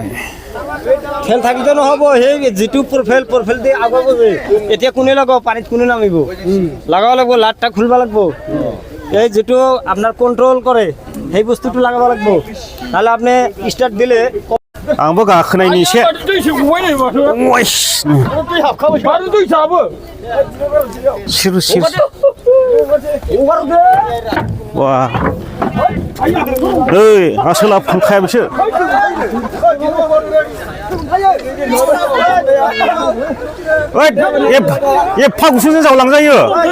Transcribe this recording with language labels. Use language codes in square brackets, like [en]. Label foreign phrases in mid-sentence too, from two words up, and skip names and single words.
[as] খেল থাকিতো নহ'ব সেই যিটো প্ৰফেল দি আগুৱাব এতিয়া কোনে লগাব পানীত কোনে নামিব লগাব লাগিব লাটটা খুলিব লাগিব এই যিটো আপোনাৰ কণ্ট্ৰল কৰে সেই বস্তুটো লগাব লাগিব নহ'লে আপুনি ষ্টাৰ্ট দিলে [brx] आंबो गाखोनायनि एसे सिरु सिरु वा ओइ आसोला फांखाया बिसो ओइ एफा गुसुंजों जावलांजायो